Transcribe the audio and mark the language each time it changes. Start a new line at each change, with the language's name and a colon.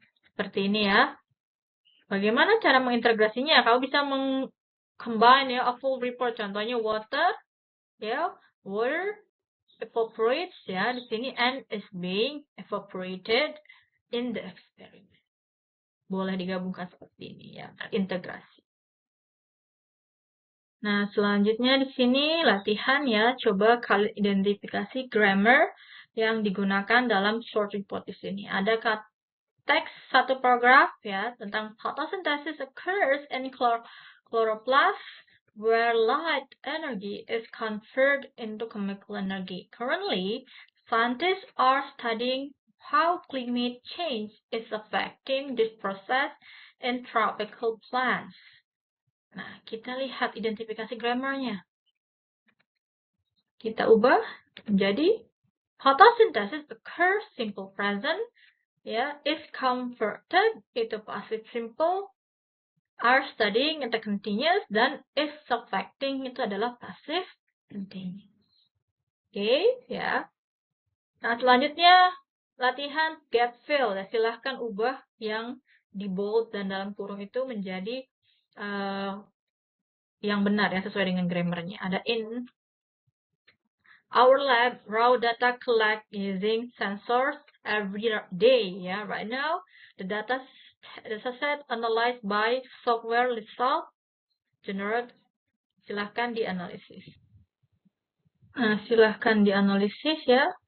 Indonesian: Seperti ini ya. Bagaimana cara mengintegrasinya? Kamu bisa
English: combine ya, a full report.
Indonesian: Contohnya
English: water, ya, water evaporates ya
Indonesian: di sini
English: and is being evaporated in the experiment.
Indonesian: Boleh digabungkan seperti ini ya, integrasi. Nah, selanjutnya di sini latihan ya, coba kalian identifikasi grammar yang digunakan dalam short report di sini. Ada teks satu paragraf ya tentang
English: photosynthesis occurs in chloroplast where light energy is converted into chemical energy. Currently, scientists are studying how climate change is affecting this process in tropical plants.
Indonesian: Nah, kita lihat identifikasi grammarnya. Kita ubah menjadi photosynthesis occurs simple present, ya, is converted itu passive simple, are studying itu continuous, dan is affecting itu adalah passive continuous. Oke, ya. Nah, selanjutnya latihan get fill. Ya, silahkan ubah yang di bold dan dalam kurung itu menjadi yang benar ya, sesuai dengan grammarnya. Ada
English: in our lab, raw data collect using sensors every day. Ya, right now the data set analyzed by software result generate.
Indonesian: Silahkan dianalisis. Nah, silahkan dianalisis ya.